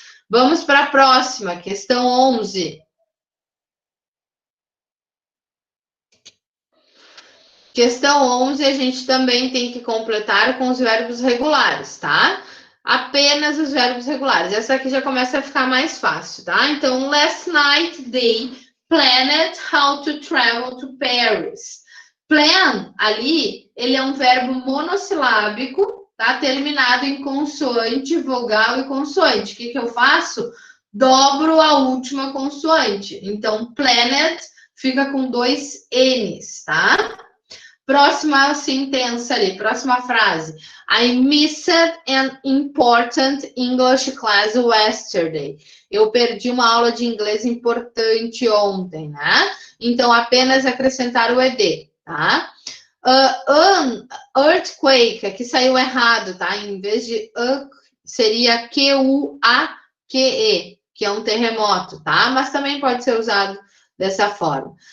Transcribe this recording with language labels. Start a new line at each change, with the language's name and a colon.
Portuguese: Vamos para a próxima, questão 11. Questão 11, a gente também tem que completar com os verbos regulares, tá? Apenas os verbos regulares. Essa aqui já começa a ficar mais fácil, tá?
English: Então, last night they planned how to travel to Paris.
Portuguese: Plan, ali, ele é um verbo monossilábico, tá? Terminado em consoante, vogal e consoante. O que que eu faço? Dobro a última consoante. Então, planned fica com 2 N's, tá? Próxima sentença ali, próxima frase.
English: I missed an important English class yesterday.
Portuguese: Eu perdi uma aula de inglês importante ontem, né? Então, apenas acrescentar o ed, tá?
English: An earthquake,
Portuguese: aqui saiu errado, tá? Em vez de seria Q-U-A-Q-E, que é um terremoto, tá? Mas também pode ser usado dessa forma.